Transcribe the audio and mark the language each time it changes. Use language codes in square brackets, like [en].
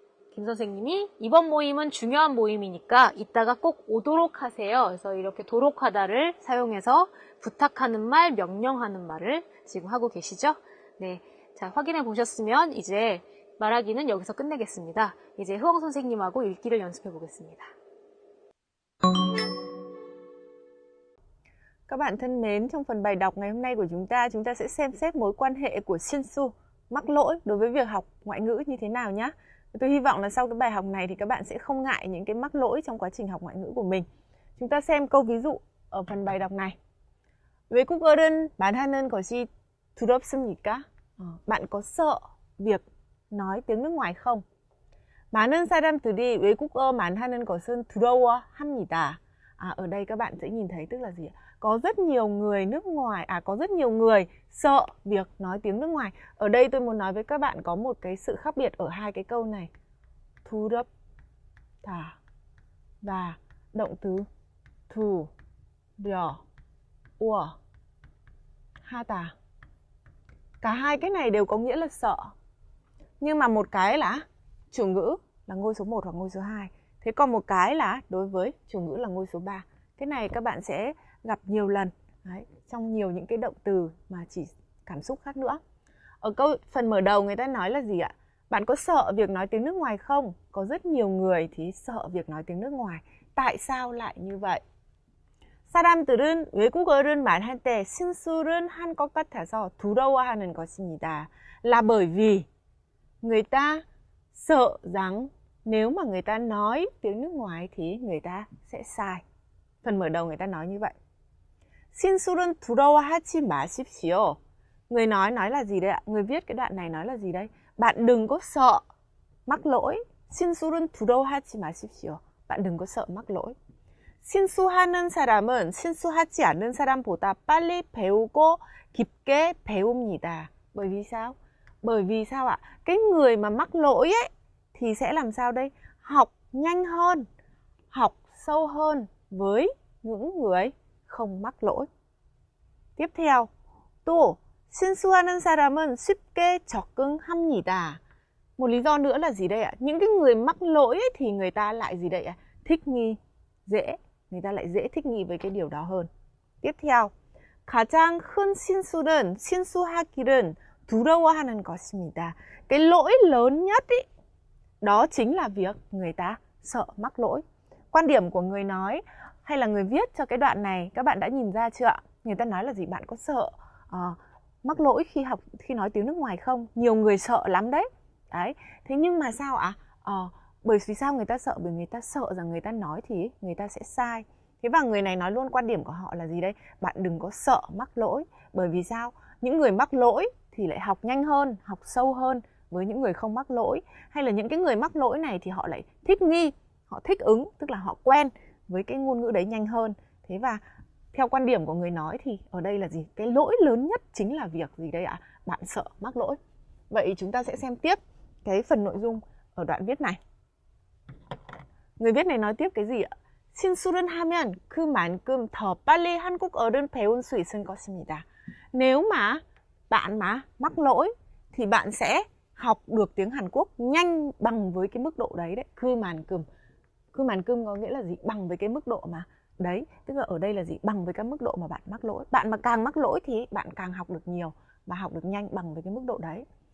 [ko] 김 선생님이 이번 모임은 중요한 모임이니까 이따가 꼭 오도록 하세요. 그래서 이렇게 도록 하다를 사용해서 부탁하는 말, 명령하는 말을 지금 하고 계시죠? 네. 자, 확인해 보셨으면 이제 말하기는 여기서 끝내겠습니다. 이제 흐엉 선생님하고 읽기를 연습해 보겠습니다. [vi] Các bạn thân mến, trong phần bài đọc ngày hôm nay của chúng ta sẽ xem xét mối quan hệ của Shinsu, mắc lỗi đối với việc học ngoại ngữ như thế nào nhé. Tôi hy vọng là sau cái bài học này thì các bạn sẽ không ngại những cái mắc lỗi trong quá trình học ngoại ngữ của mình. Chúng ta xem câu ví dụ ở phần bài đọc này. [ko] 외국어를 말하는 것이 두렵습니까? [vi] Bạn có sợ việc nói tiếng nước ngoài không? [ko] 많은 사람들이 외국어 말하는 것은 두려워합니다. [vi] Ở đây các bạn sẽ nhìn thấy tức là gì ạ? Có rất nhiều người nước ngoài, có rất nhiều người sợ việc nói tiếng nước ngoài. Ở đây tôi muốn nói với các bạn có một cái sự khác biệt ở hai cái câu này. 두렵다 và động từ 두려워하다. Cả hai cái này đều có nghĩa là sợ. Nhưng mà một cái là chủ ngữ là ngôi số 1 hoặc ngôi số 2. Thế còn một cái là đối với chủ ngữ là ngôi số 3. Cái này các bạn sẽ gặp nhiều lần trong nhiều những cái động từ mà chỉ cảm xúc khác nữa. Ở phần mở đầu người ta nói là gì ạ? Bạn có sợ việc nói tiếng nước ngoài không? Có rất nhiều người thì sợ việc nói tiếng nước ngoài. Tại sao lại như vậy? [ko] 사람들은 외국어를 말할 때 실수를 한 것 같아서 두려워하는 것입니다. [vi] Là bởi vì người ta sợ rằng nếu mà người ta nói tiếng nước ngoài thì người ta sẽ sai. Phần mở đầu người ta nói như vậy. [ko] 실수는 두려워하지 마십시오. [vi] Người nói là gì đây ạ? Người viết cái đoạn này nói là gì đây? Bạn đừng có sợ mắc lỗi. [ko] 실수는 두려워하지 마십시오. [vi] Bạn đừng có sợ mắc lỗi. [ko] 실수하는 사람은 실수하지 않는 사람보다 빨리 배우고 깊게 배웁니다. [vi] Bởi vì sao? Bởi vì sao ạ? Cái người mà mắc lỗi ấy thì sẽ làm sao đây? Học nhanh hơn, học sâu hơn với những người không mắc lỗi. Tiếp theo, [ko] 또 실수하는 사람은 쉽게 적응합니다. [vi] Một lý do nữa là gì đây ạ? Những cái người mắc lỗi ấy, thì người ta lại gì đây ạ? Thích nghi, dễ. Người ta lại dễ thích nghi với cái điều đó hơn. Tiếp theo, [ko] 가장 큰 실수는 실수하기를 두려워하는 것입니다. [vi] Cái lỗi lớn nhất ý, đó chính là việc người ta sợ mắc lỗi. Quan điểm của người nói hay là người viết cho cái đoạn này các bạn đã nhìn ra chưa ạ? Người ta nói là gì? Bạn có sợ mắc lỗi khi nói tiếng nước ngoài không? Nhiều người sợ lắm đấy. Thế nhưng mà sao ạ? Bởi vì sao người ta sợ? Bởi người ta sợ rằng người ta nói thì người ta sẽ sai. Thế và người này nói luôn quan điểm của họ là gì đây? Bạn đừng có sợ mắc lỗi. Bởi vì sao? Những người mắc lỗi thì lại học nhanh hơn, học sâu hơn với những người không mắc lỗi. Hay là những cái người mắc lỗi này thì họ lại thích nghi, họ thích ứng, tức là họ quen với cái ngôn ngữ đấy nhanh hơn. Thế và theo quan điểm của người nói thì ở đây là gì? Cái lỗi lớn nhất chính là việc gì đây ạ? Bạn sợ mắc lỗi. Vậy chúng ta sẽ xem tiếp cái phần nội dung ở đoạn viết này. người viết này nói tiếp cái gì ạ? [ko] 실수를 하면 그만큼 더 빨리 한국어를 배울 수 있을 것입니다. [vi] Nếu mà bạn mắc lỗi thì bạn sẽ học được tiếng Hàn Quốc nhanh bằng với cái mức độ đấy đấy. Cư màn cơm có nghĩa là gì? Bằng với cái mức độ mà đấy, tức là ở đây là gì? Bằng với cái mức độ mà bạn mắc lỗi. Bạn mà càng mắc lỗi thì bạn càng học được nhiều và học được nhanh bằng với cái mức độ đấy.